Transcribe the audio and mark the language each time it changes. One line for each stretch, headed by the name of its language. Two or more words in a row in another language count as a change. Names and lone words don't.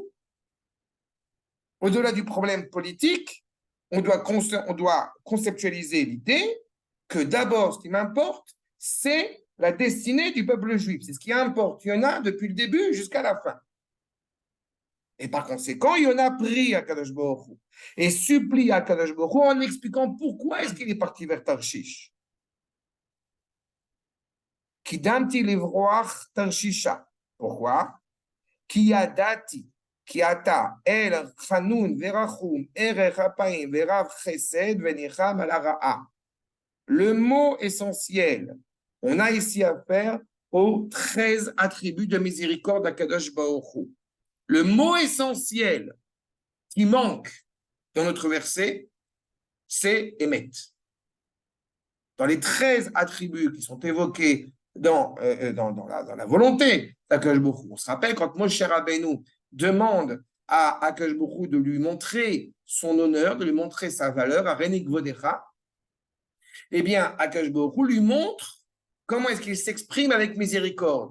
French: Au-delà du problème politique, on doit conceptualiser l'idée que d'abord, ce qui m'importe, c'est la destinée du peuple juif. C'est ce qui importe. Il y en a depuis le début jusqu'à la fin. Et par conséquent, Yona prie à
Hebrew: קדוש ברוך הוא
French: et supplie à
Hebrew: קדוש ברוך הוא
French: en expliquant pourquoi est-ce qu'il est parti vers Tarshish.
Hebrew: קדמתי לברח תרשישה.
French: Pourquoi?
Hebrew: כי ידעתי כי אתה אל חנון ורחום ארך אפים ורב חסד ונחם על הרעה.
French: Le mot essentiel, on a ici affaire aux 13 attributs de miséricorde d'
Hebrew: הקדוש ברוך הוא.
French: Le mot essentiel qui manque dans notre verset, c'est Emet. Dans les 13 attributs qui sont évoqués dans la volonté d'
Hebrew: הקדוש ברוך הוא,
French: on se rappelle quand
Hebrew: משה רבנו
French: demande à
Hebrew: הקדוש ברוך הוא
French: de lui montrer son honneur, de lui montrer sa valeur, à
Hebrew: הראני כבודך,
French: eh bien,
Hebrew: הקדוש ברוך הוא
French: lui montre comment est-ce qu'il s'exprime avec miséricorde.